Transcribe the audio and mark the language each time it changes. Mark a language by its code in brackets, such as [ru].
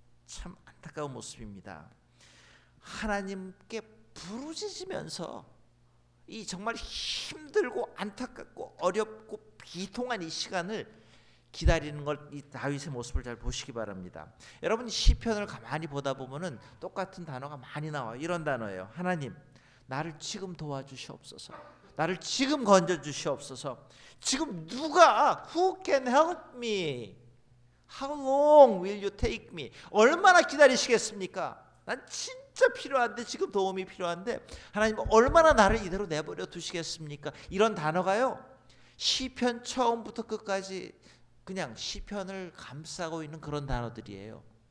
[ko] 참 안타까운 모습입니다. 하나님께 부르짖으면서 이 정말 힘들고 안타깝고 어렵고 비통한 이 시간을 기다리는 걸, 이 다윗의 모습을 잘 보시기 바랍니다. 여러분, 시편을 가만히 보다 보면은 똑같은 단어가 많이 나와요. 이런 단어예요. 하나님, 나를 지금 도와주시옵소서. 나를 지금 건져 주시옵소서. 지금 누가 [en] who can help me? How long will you take me? [ko] 얼마나 기다리시겠습니까? 난 진짜 필요한데, 지금 도움이 필요한데 하나님 얼마나 나를 이대로 내버려 두시겠습니까? 이런 단어가요, 시편 처음부터 끝까지 그냥 시편을 감싸고 있는 그런 단어들이에요.